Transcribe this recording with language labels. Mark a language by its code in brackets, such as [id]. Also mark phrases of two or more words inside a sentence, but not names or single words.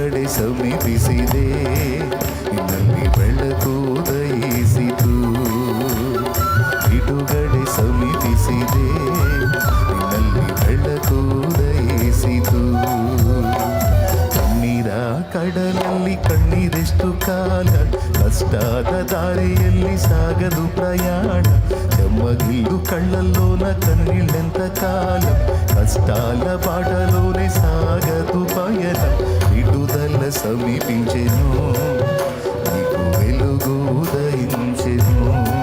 [kn] ಸಮೀಪಿಸಿದೆ ನಿನ್ನಲ್ಲಿ ಬೆಳಕು ಉದಯಿಸಿತು ಬಿಡುಗಡೆ ಸಮೀಪಿಸಿದೆ ನಿನ್ನಲ್ಲಿ ಬೆಳಕು ಉದಯಿಸಿತು ಕಣ್ಣೀರ ಕಡಲಲ್ಲಿ ಕಣ್ಣೀರೆಷ್ಟು ಕಾಲ ಕಷ್ಟದ ದಾರಿಯಲ್ಲಿ ಸಾಗದು ಪ್ರಯಾಣ [te] చెమ్మగిల్లు కళ్ళల్లోన కన్నీళ్ళెంత కాలం కష్టాల బాటలోనే సాగదు పయనం విడుదల సమీపించెను నీకు వెలుగు ఉదయించెను